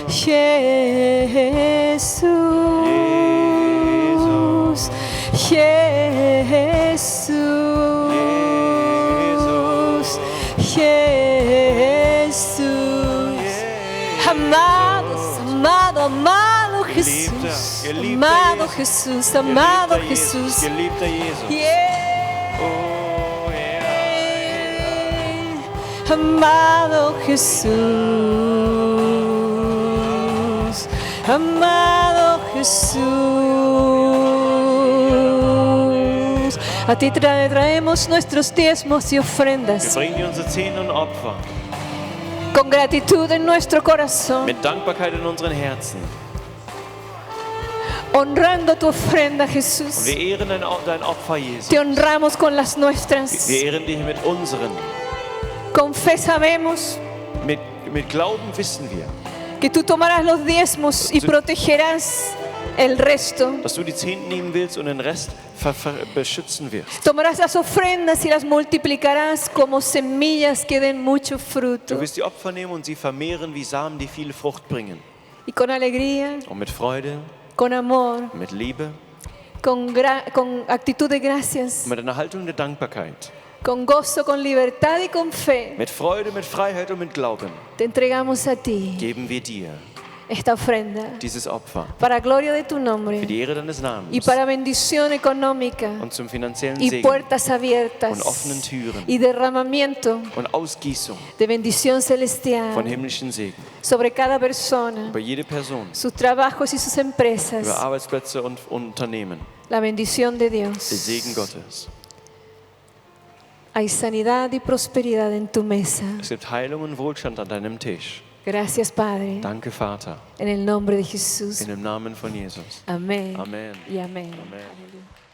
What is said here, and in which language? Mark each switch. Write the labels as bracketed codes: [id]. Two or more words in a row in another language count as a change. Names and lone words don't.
[es] Jesús, Jesús, Jesús, amados, amado, amado Jesús, [de] Geliebter [es] amado Jesus. Jesús, amado [de] Geliebter Jesus. [es] Jesús. [de] Geliebter Jesus. Yeah. Oh, Herr. [es] Amado Jesús, amado Jesús, a ti traemos nuestros diezmos y [de] Wir [es] ofrendas [de] bringen dir unsere Zehnten und Opfer [es] con gratitud en nuestro corazón, [de] mit Dankbarkeit in unseren Herzen. [es] honrando tu ofrenda, [de] Und [es] Jesús. [de] wir ehren dein Opfer, Jesus. [es] Te honramos con las nuestras. [de] Wir ehren dich mit unseren. [es] Con fe sabemos [de] Mit Glauben wissen wir, [es] que tú tomarás los diezmos y protegerás el resto. [de] dass du die Zehnten nehmen willst und den Rest beschützen wirst. [es] Tomarás las ofrendas y las multiplicarás como semillas que den mucho fruto. [de] Du wirst die Opfer nehmen und sie vermehren wie Samen, die viele Frucht bringen. [es] Y con alegría, [de] Und mit Freude, [es] con amor, [de] mit Liebe, [es] con actitud de gracias, [de] mit einer Haltung der Dankbarkeit, [es] con gozo, con libertad y con fe, [de] mit Freude, mit Freiheit und mit Glauben [es] te entregamos a ti [de] geben wir dir [es] esta ofrenda [de] dieses Opfer [es] para gloria de tu [de] für [es] nombre [de] die Ehre deines [es] y [de] Namens [es] para bendición económica [de] und zum finanziellen [es] y [de] Segen [es] puertas abiertas [de] und offenen Türen [es] y derramamiento [de] und Ausgießung [es] de bendición [de] von [es] celestial [de] himmlischen Segen [es] sobre cada persona, [de] über jede Person, [es] sus trabajos y sus [de] über [es] empresas. [de] Arbeitsplätze und Unternehmen. [es] La bendición de [de] Der [es] Dios. [de] Segen Gottes. [es] Hay sanidad y prosperidad en tu mesa. [de] Es gibt Heilung und Wohlstand an deinem Tisch. [es] Gracias, Padre. [de] Danke, Vater, [es] En el nombre de Jesús. [de] in dem Namen von Jesus. [es] Amén. [de] Amen. [es] Y amén. [de] Amen. [es] Aleluya.